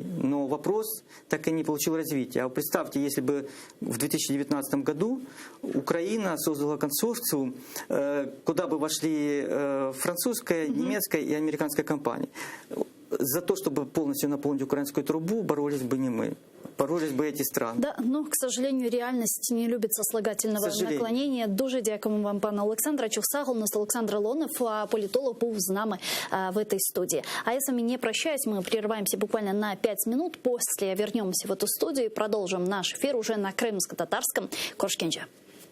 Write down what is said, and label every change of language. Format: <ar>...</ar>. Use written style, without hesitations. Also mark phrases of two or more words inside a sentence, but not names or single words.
<ru>Но вопрос так и не получил развития. А представьте, если бы в 2019 году Украина создала консорциум, куда бы вошли французская, немецкая и американская компании. За то, чтобы полностью наполнить украинскую трубу, боролись бы не мы. Боролись бы эти страны. Да, но, к сожалению, реальность не любит сослагательного наклонення.</ru> <uk>Дуже дякуємо вам, пане Олександре. Чухсагл, у нас Олександр Лонов,</uk> <ru>политолог, был с нами в этой студии. А я с вами не прощаюсь, мы прерываемся буквально на 5 минут. После вернемся в эту студию и продолжим наш эфир уже на крымско-татарском. Коршкенджа.</ru>